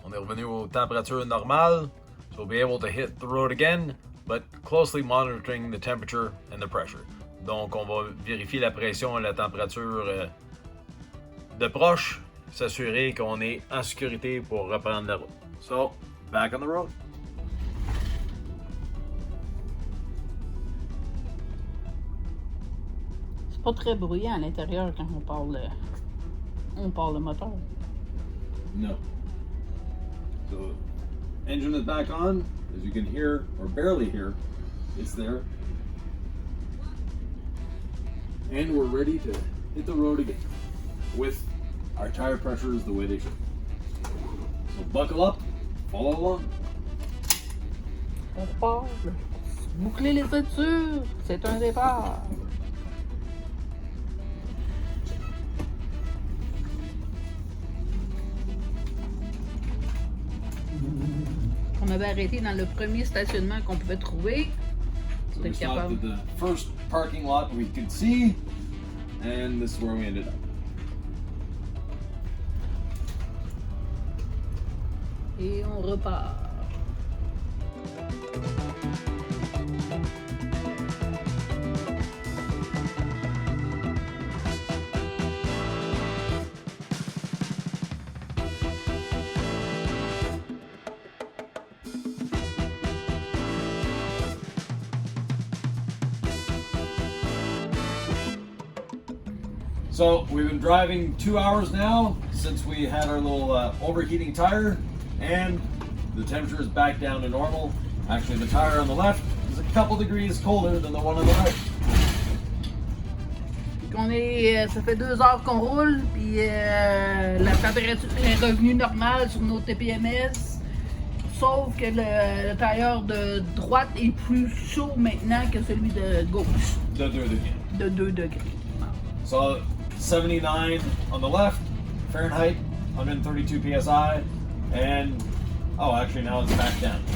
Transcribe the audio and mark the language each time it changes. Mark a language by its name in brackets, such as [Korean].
[French] On est revenu aux températures normales. [English] So we'll be able to hit the road again, but closely monitoring the temperature and the pressure. [French] Donc on va vérifier la pression et la température de proche, s'assurer qu'on est en sécurité pour reprendre la route. [English] So, back on the road. [French] C'est pas très bruyant à l'intérieur quand on parle le moteur. [English] No. So, engine is back on. As you can hear, or barely hear, it's there. And we're ready to hit the road again with our tire pressures the way they should. So buckle up, follow along. [French] On repart. Boucler les ceintures, c'est un départ. On avait arrêté dans le premier stationnement qu'on pouvait trouver. So we stopped at the first parking lot we could see, and this is where we ended up. Et on repart. [English] So we've been driving 2 hours now since we had our little overheating tire, and the temperature is back down to normal. Actually, the tire on the left is a couple degrees colder than the one on the right. [French] Ça fait 2 heures qu'on roule, puis la température est revenue normale sur nos TPMS. Sauf que le tailleur de droite est plus chaud maintenant que celui de gauche. De 2 degrés. De 2 degrés. [English] So 79 on the left, Fahrenheit, 132 psi, and actually now it's back down.